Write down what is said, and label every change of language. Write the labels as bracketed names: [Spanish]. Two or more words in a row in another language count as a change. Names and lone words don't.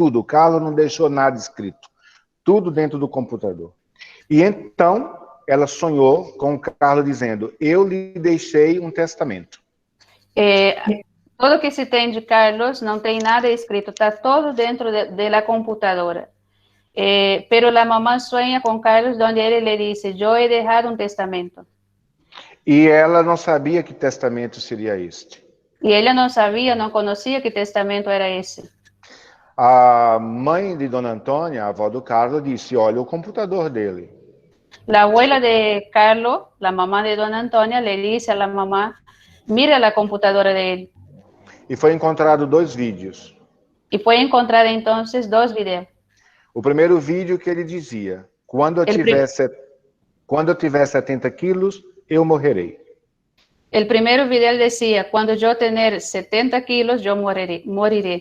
[Portuguese] O Carlo não deixou nada escrito. Tudo dentro do computador. E então, ela sonhou com o Carlo dizendo, eu lhe deixei um testamento. Tudo que se tem de Carlos não tem nada escrito, está todo dentro da computadora. [Spanish] Pero la mamá sueña con Carlos donde él le dice, yo he dejado un testamento. [Portuguese] E ela não sabia que testamento seria este. E ela não sabia, não conhecia que testamento era esse. A mãe de Dona Antônia, a avó do Carlo, disse, olha o computador dele. [Spanish] La abuela de Carlos, la mamá de Dona Antônia, le dice a la mamá, mira la computadora de él. [Portuguese] E foi encontrado 2 vídeos. E foi encontrar então 2 vídeos. O primeiro vídeo que ele dizia, quando eu tiver 70 quilos, eu morrerei. O primeiro vídeo dizia, quando eu ter 70 quilos, eu morirei.